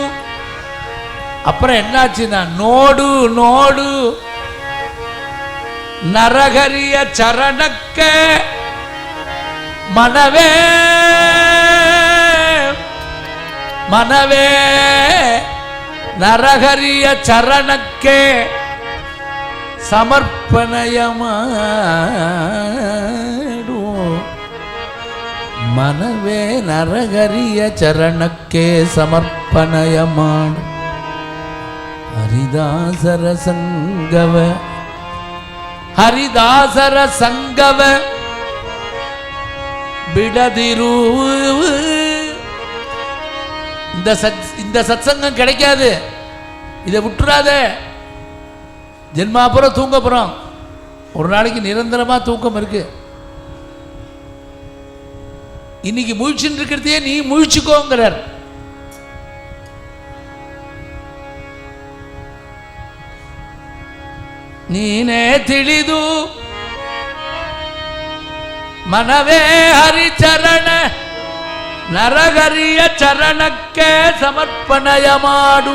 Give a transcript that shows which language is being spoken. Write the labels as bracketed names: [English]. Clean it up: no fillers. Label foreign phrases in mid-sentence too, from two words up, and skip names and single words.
[Tamil] அப்புறம் என்னாச்சுன்னா, [Kannada] ನೋಡು ನೋಡು ನರಹರಿಯ ಚರಣಕ್ಕೆ ಮನವೇ ಮನವೇ ನರಹರಿಯ ಚರಣಕ್ಕೆ ಸಮರ್ಪಣಯಮಾಡು. ಮನವೇ ನರಗರಿಯ ಚರಣಕ್ಕೆ ಸಮರ್ಪಣಯ ಮಾಡು. ಹರಿದಾಸರ ಸಂಗವ, ಹರಿದಾಸರ ಸಂಗವ ಬಿಡದಿರು. [Tamil] இந்த சத்சங்கம் கிடைக்காது, இதை விட்டுறாத. ஜென்மாபுரம் தூங்க போறோம், ஒரு நாளைக்கு நிரந்தரமா தூக்கம் இருக்கு. இன்னைக்கு முழிச்சுட்டு இருக்கிறதையே நீ முழிச்சுக்கோங்கிறார். [Kannada] ನೀನೇ ತಿಳಿದು ಮನವೇ ಹರಿಚರಣ ನರಗರಿಯ ಚರಣಕ್ಕೆ ಸಮರ್ಪಣಯ ಮಾಡು.